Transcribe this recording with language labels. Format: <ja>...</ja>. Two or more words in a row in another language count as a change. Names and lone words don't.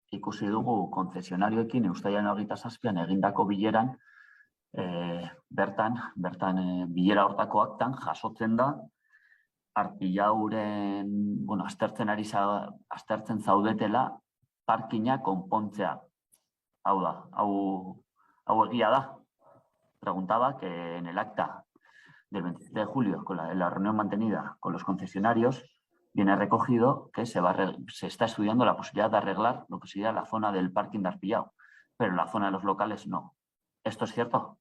<eu>ikusi dugu konzesionarioekin ustailaren 27an egindako bileran, bertan bilera hortako aktan jasotzen da Arpillauren, aztertzen zaudetela parkina konpontzea. Hau da, hau egia da.</eu> <es>Preguntaba que en el acta del 27 de julio, en la reunión mantenida con los concesionarios, viene recogido que se está estudiando la posibilidad de arreglar lo que sería la zona del parking de Arpillao, pero la zona de los locales no. ¿Esto es cierto?</es>